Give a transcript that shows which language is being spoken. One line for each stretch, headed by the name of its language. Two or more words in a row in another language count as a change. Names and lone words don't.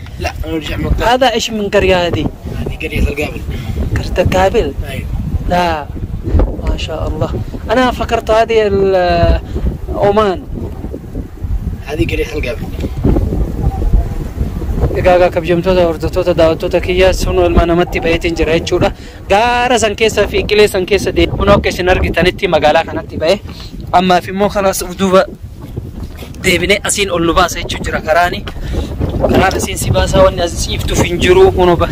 Arabic: لا نرجع مكة هذا ايش من قريه هذه قرية القابل قريه القابل ايوه لا ما شاء الله انا فكرت هذه عمان هذه قرية القابل
Oromo: إجاga kabjamtoota hordoftoota daawwattoota kiyya sunu ilmaan namatti baay'ateen jira jechuudha. Gaara san keessa fi qilee san keessa deemuun akka isin argitanitti magaalaa kanatti bahe ammaaf immoo kalaas duuba deebinee asiin ol nu baasa jechuun jira karaani. Karaan asiin si baasaa wanni asii iftuuf hin jiru hunuba.